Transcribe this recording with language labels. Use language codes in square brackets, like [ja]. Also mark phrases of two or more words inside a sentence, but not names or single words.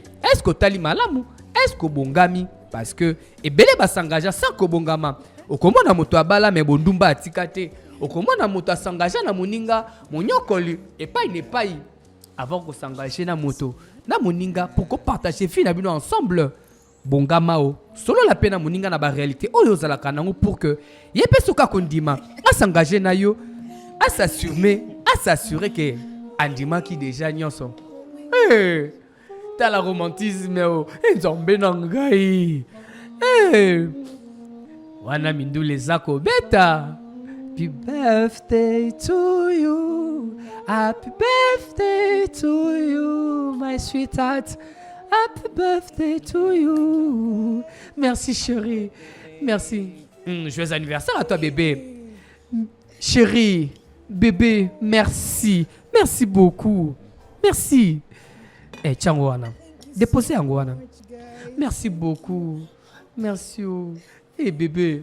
[fr] est-ce que [ln] otali malamu [fr] est-ce que [ln] obongami [fr] parce que [ln] ebele basangage sans kobongama okomona moto abala me bondumba atika te okomona moto asangage na moninga monyokoli epai nepai avant kosangager na moto na moninga [fr] pour partager vie [ln] na bino ensemble bongama solo [fr] la peine [ln] na moninga na ba réalité oyo zalaka nango [fr] pour que [ln] yepe soka kondima asangager na yo [fr] s'assurer que [ln] andima ki déjà nyonso [fr] t'as la romantisme [ln] nzambe na ngai wana mindu lezako beta [en] happy birthday to you, happy birthday to you, my sweetheart, happy birthday to you. [fr] Merci chérie, merci. Joyeux anniversaire à toi bébé. Chérie, Bébé, merci. Merci beaucoup. Merci. Eh, Tchangwana. Déposez Angwana. Merci beaucoup. Merci. Eh, bébé.